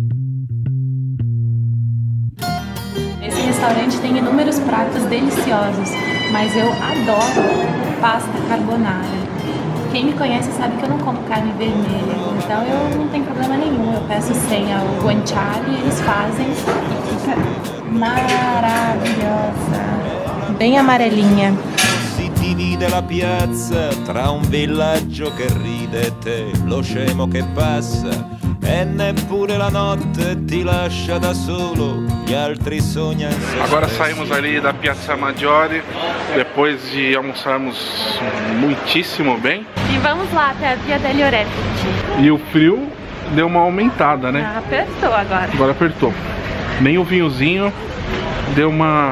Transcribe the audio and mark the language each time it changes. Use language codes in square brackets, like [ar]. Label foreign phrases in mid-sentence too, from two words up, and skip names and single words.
[pt] Esse restaurante tem inúmeros pratos deliciosos, mas eu adoro pasta carbonara. Quem me conhece sabe que eu não como carne vermelha, então eu não tenho problema nenhum. Eu peço sem o guanciale, eles fazem e fica maravilhosa. Bem amarelinha. [it] Si divide la piazza tra un villaggio che ride e te, lo scemo che passa, e neppure la notte ti lascia da solo, gli altri sognano. [pt] Agora saímos ali da Piazza Maggiore, depois de almoçarmos muitíssimo bem. E vamos lá até a Via degli Orefici. E o frio deu uma aumentada, né? Apertou agora. Agora apertou. Nem o vinhozinho deu uma